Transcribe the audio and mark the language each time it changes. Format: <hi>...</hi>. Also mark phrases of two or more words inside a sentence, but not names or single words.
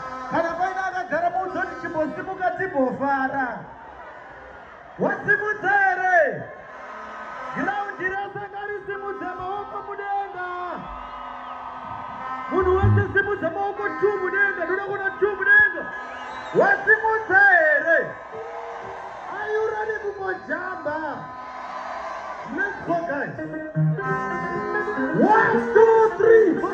<sn>Kana paine akagara mudzoni chimbosimuka timbofara. Wasimudza here? Giraundi rese ngarisimudze maoko mudenga. Munhu wese simudza maoko tu mudenga. Ndoda kuona tu mudenga. Wasimudza here?</sn> <en>Are you ready to go jump? Let's go, guys. One, two, three.</en>